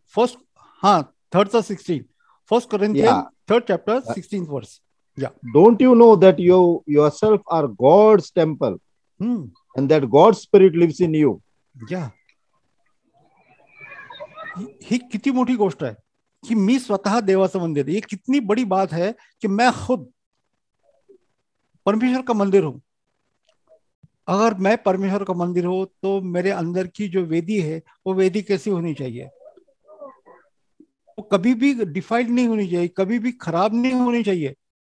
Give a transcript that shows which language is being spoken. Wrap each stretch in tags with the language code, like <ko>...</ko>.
<en>First, हाँ, 3rd से 16, first Corinthian Yeah. 3rd chapter 16th verse. Yeah. Don't you know that you yourself are God's temple, and that God's spirit lives in you? Yeah.</en> <mr>ही किती मोठी गोष्ट आहे की मी स्वतः देवाचं मंदिर।</mr> <hi>ये कितनी बड़ी बात है कि मैं खुद परमेश्वर का मंदिर हूं। अगर मैं परमेश्वर का मंदिर हूं तो मेरे अंदर की जो वेदी है वो वेदी कैसी होनी चाहिए? वो कभी भी डिफाइल्ड नहीं होनी चाहिए, कभी भी खराब नहीं होनी चाहिए।</hi>